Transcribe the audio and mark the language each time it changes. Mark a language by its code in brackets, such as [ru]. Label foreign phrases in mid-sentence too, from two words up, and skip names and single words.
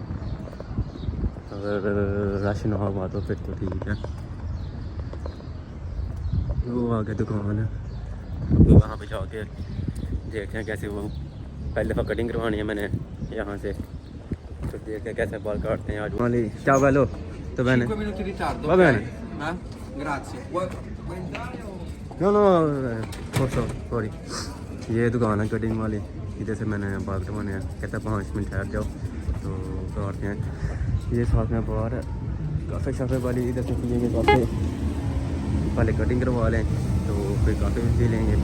[hi] अगर रश ना हुआ तो फिर तो ठीक है। वो आगे दुकान है, तो वहाँ पे जाके देखते हैं कैसे वो। पहले दफ़ा कटिंग करवानी है मैंने यहाँ से, तो देखते हैं कैसे बाल काटते हैं आज वाली। क्या bello? तो मैंने [it] 5 minuti di ritardo, va ok? bene. Grazie. Vuoi entrare o... [en] No no sorry, [hi] ये दुकान है कटिंग वाली, इधर से मैंने बाल कटवाने हैं। कहता है 5 मिनट ठहर जाओ तो काटते हैं। ये साथ में बाहर है काफ़े शाफे वाली, इधर से पिएंगे काफ़े, पहले कटिंग करवा लें तो फिर काफ़े भी पी लेंगे।